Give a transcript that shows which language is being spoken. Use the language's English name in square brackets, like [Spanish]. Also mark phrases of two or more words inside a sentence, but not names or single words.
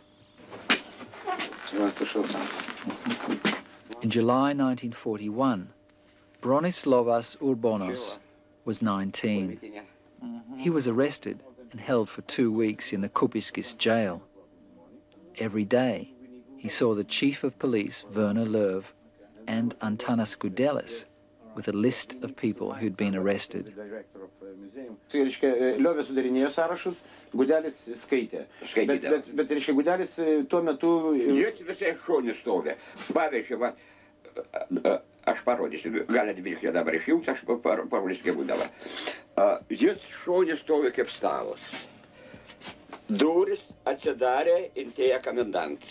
[English] In July 1941, Bronislavas Urbonos was 19. He was arrested and held for 2 weeks in the Kupiškis jail. Every day, he saw the chief of police, Werner Löw, and Antanas Gudelis, with a list of people who'd been arrested. [Lithuanian] Liovė sudarinėjo sąrašus, Gudelis skaitė. Bet Gudelis tuo metu... Jis visai šonį stovė. Pavyzdžiui, aš parodysiu, galit biškį dabar išjungti, aš parodysiu, kaip būdavo. Jis šonį stovė kaip stalas. Duris atsidarė ir atėjo komendantas.